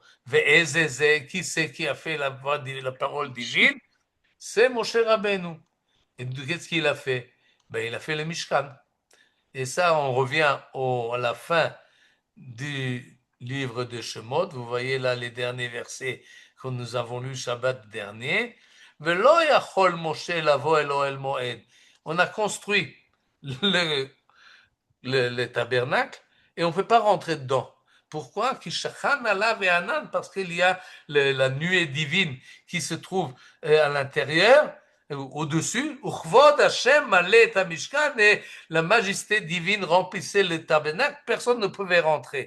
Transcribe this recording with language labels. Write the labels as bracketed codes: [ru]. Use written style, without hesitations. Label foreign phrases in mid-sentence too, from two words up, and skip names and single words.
[fr] Ve'ezeze, qui c'est qui a fait la parole divine? C'est Moshe Rabbeinu. Et qu'est-ce qu'il a fait? Ben, il a fait le Mishkan. Et ça, on revient à la fin du livre de Shemot. Vous voyez là les derniers versets que nous avons lus Shabbat dernier. [he] ולא יכול משה לבוא אל אהל מועד. [fr] On a construit le tabernacle et on ne peut pas rentrer dedans. Pourquoi? Parce qu'il y a la nuée divine qui se trouve à l'intérieur, au-dessus. Et la majesté divine remplissait le tabernacle, personne ne pouvait rentrer.